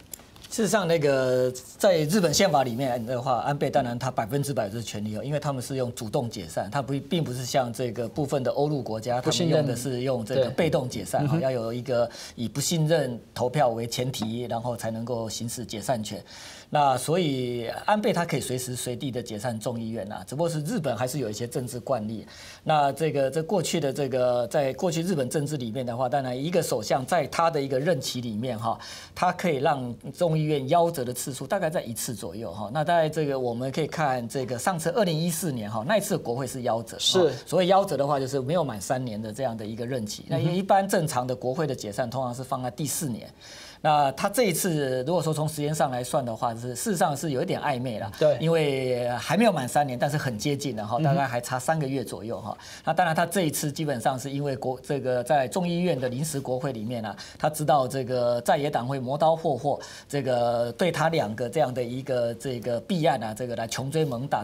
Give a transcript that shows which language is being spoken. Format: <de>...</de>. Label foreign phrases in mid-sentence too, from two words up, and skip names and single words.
<zh>事實上，那個在日本憲法裡面的話，安倍當然他100%是權利哦，因為他們是用主動解散，他並不是像這個部分的歐陸國家，他們用的是用這個被動解散，要有一個以不信任投票為前提，然後才能夠行使解散權。那所以安倍他可以隨時隨地的解散眾議院啊，只不過是日本還是有一些政治慣例。那這過去的這個在過去日本政治裡面的話，當然一個首相在他的一個任期裡面哈，他可以讓眾議院夭折的次數大概在1次左右哈。那大概這個我們可以看這個上次2014年哈，那一次國會是夭折，是所謂夭折的話就是沒有滿3年的這樣的一個任期。那一般正常的國會的解散通常是放在第4年。那他這一次如果說從時間上來算的話，是事實上是有一點曖昧了，對，因為還沒有滿3年，但是很接近了哈，大概還差3個月左右哈。那當然他這一次基本上是因為這個在眾議院的臨時國會裡面啊，他知道這個在野黨會磨刀霍霍，這個對他2個這樣的一個這個弊案啊，這個來窮追猛打。</zh>